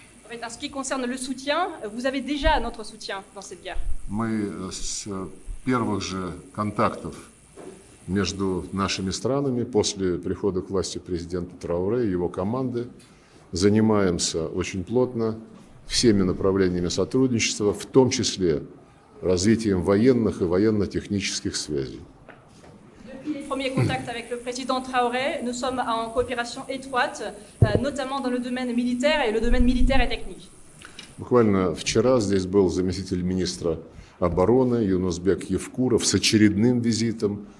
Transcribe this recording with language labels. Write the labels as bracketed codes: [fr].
[fr] En ce qui concerne le soutien, vous avez déjà notre soutien dans cette guerre. [ru] Мы с первых же контактов между нашими странами после прихода к власти президента Трауре и его команды занимаемся очень плотно всеми направлениями сотрудничества, в том числе развитием военных и военно-технических связей. [fr] Depuis les premiers contacts avec le président Traoré, nous sommes en coopération étroite, notamment dans le domaine militaire et le domaine militaire et technique. [ru] Буквально вчера здесь был заместитель министра обороны Юнусбек Евкуров с очередным визитом.